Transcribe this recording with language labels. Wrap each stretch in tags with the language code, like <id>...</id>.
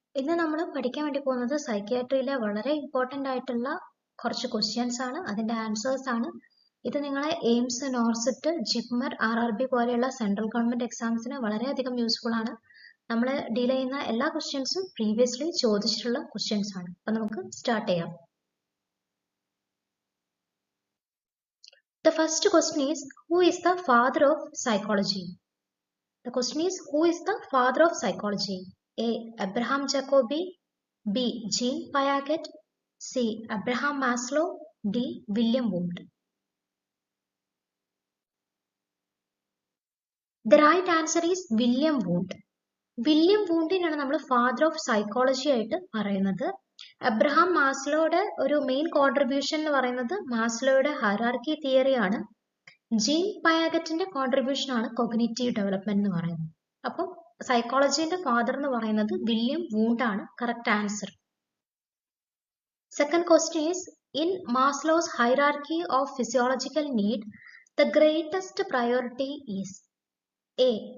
<ml>ഇന്ന് നമ്മൾ പഠിക്കാൻ വേണ്ടി പോകുന്നത് സൈക്യാട്രിയിലെ വളരെ ഇമ്പോർട്ടൻ്റ് ആയിട്ടുള്ള കുറച്ച് ക്വസ്റ്റ്യൻസ് ആണ്, അതിൻ്റെ ആൻസേഴ്സ് ആണ്. ഇത് നിങ്ങളെ എയിംസ്, നോർസിറ്റ്, ജിപ്മർ, RRB പോലെയുള്ള സെൻട്രൽ ഗവൺമെൻറ് എക്സാംസിന് വളരെയധികം യൂസ്ഫുൾ ആണ്. നമ്മൾ ഡീൽ ചെയ്യുന്ന എല്ലാ ക്വസ്റ്റ്യൻസും പ്രീവിയസ്ലി ചോദിച്ചിട്ടുള്ള ക്വസ്റ്റ്യൻസ് ആണ്. അപ്പം നമുക്ക് സ്റ്റാർട്ട് ചെയ്യാം.</ml> <en>The first question is, who is the father of psychology? The question is, who is the father of psychology? A. Abraham Jacobi. B. Jean Piaget. C. Abraham Maslow. D. William Wundt. The right answer is William Wundt.</en> <ml>William വൂണ്ടിനാണ് നമ്മൾ father of psychology ആയിട്ട് പറയുന്നത്. Abraham മാസ്ലോയുടെ ഒരു main contribution എന്ന് പറയുന്നത് മാസ്ലോയുടെ hierarchy theory ആണ്. Gene പയാഗറ്റിന്റെ contribution ആണ് cognitive development എന്ന് പറയുന്നത്. അപ്പം സൈക്കോളജിന്റെ ഫാദർ എന്ന് പറയുന്നത് വില്യം വൂണ്ട് ആണ്.</ml> <en>Correct answer. Second question is, in Maslow's hierarchy of physiological need, the greatest priority is A.</en>